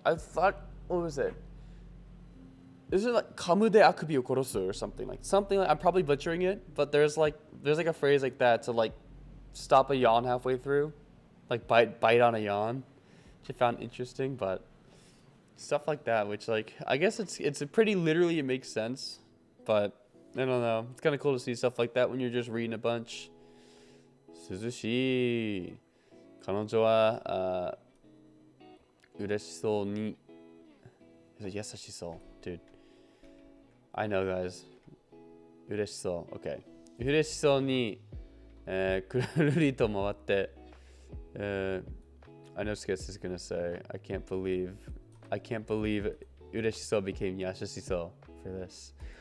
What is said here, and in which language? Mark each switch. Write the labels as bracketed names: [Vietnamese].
[English] I thought, what was it? Is it like [Japanese] kamu de akubi o korosu [English] or something like I'm probably butchering it, but there's like a phrase like that to stop a yawn halfway through, bite on a yawn, which I found interesting. But stuff like that, which I guess it's pretty literally it makes sense, but I don't know. It's kind of cool to see stuff like that when you're just reading a bunch. [Japanese] 涼しい。彼女は嬉しそうに優しそう。 [English] Dude, I know guys. [Japanese] 嬉しそう。 [English] Okay. [Japanese] 嬉しそうに、くるりと回って、 [English] I know Skits is gonna say, I can't believe 嬉しそう became 優しそう for this.